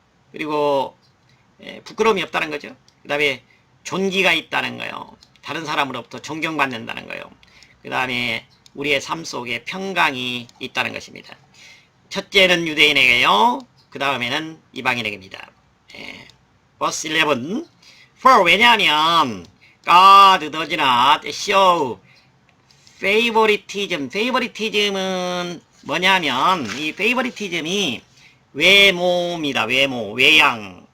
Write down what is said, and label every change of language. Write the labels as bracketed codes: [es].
[ko] 그리고 부끄러움이 없다는 거죠. 그 다음에 존귀가 있다는 거예요. 다른 사람으로부터 존경받는다는 거예요. 그 다음에 우리의 삶 속에 평강이 있다는 것입니다. 첫째는 유대인에게요. 그 다음에는 이방인에게입니다. [en] Verse 11 For [ko] 왜냐하면 [en] God does not show favoritism. [ko] favoritism은 뭐냐면 이 favoritism이 외모입니다. 외모, 외양